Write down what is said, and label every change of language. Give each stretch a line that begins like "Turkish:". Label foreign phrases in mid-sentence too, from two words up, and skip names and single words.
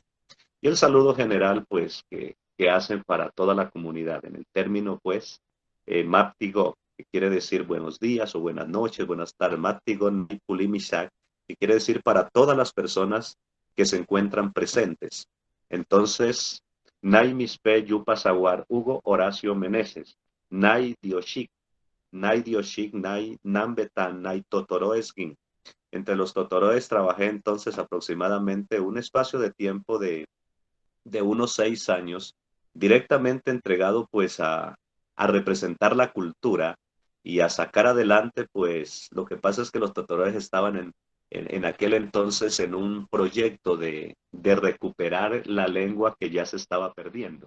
Spanish: Y el saludo general, pues, que hacen para toda la comunidad, en el término, pues, Maptigo, que quiere decir buenos días o buenas noches, buenas tardes,
Totoro: Maptigo Nipulimisak,
Spanish: que quiere decir para todas las personas que se encuentran presentes. Entonces,
Totoro: Nai Mispe Yupasaguar, Hugo Horacio Meneses, Nai Dioshik, Nai Dioshik, Nai Nambetan, Nai Totoroeskin.
Spanish: Entre los Totoroes trabajé entonces aproximadamente un espacio de tiempo de unos 6 años, directamente entregado pues a representar la cultura y a sacar adelante pues lo que pasa es que los totores estaban en aquel entonces en un proyecto de recuperar la lengua que ya se estaba perdiendo.